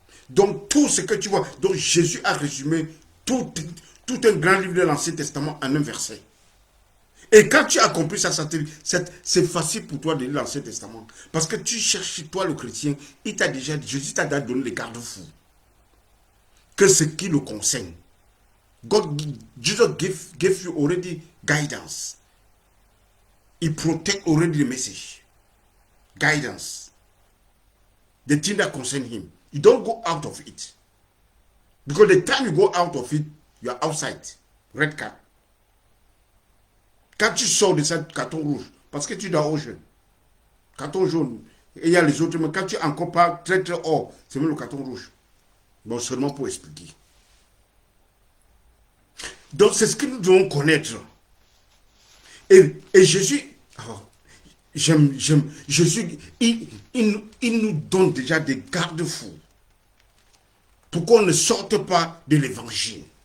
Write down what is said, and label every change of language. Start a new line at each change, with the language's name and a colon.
French: Donc, tout ce que tu vois, donc Jésus a résumé tout un grand livre de l'Ancien Testament en un verset. Et quand tu as compris ça, c'est facile pour toi de lire l'Ancien Testament. Parce que tu cherches, toi le chrétien, Jésus t'a donné les garde-fous. Que ce qui le concerne.
English: Jesus gave you already guidance. He protect already the message. Guidance. The thing that concern him. You don't go out of it. Because the time you go out of it, you are outside. Red card.
French: Quand tu sors de ce carton rouge, parce que tu dois au jeu. Carton jaune. Et il y a les autres, mais quand tu es encore pas très très haut, c'est même le carton rouge. Bon, seulement pour expliquer. Donc, c'est ce que nous devons connaître. Et Jésus, Jésus, il nous donne déjà des garde-fous pour qu'on ne sorte pas de l'évangile.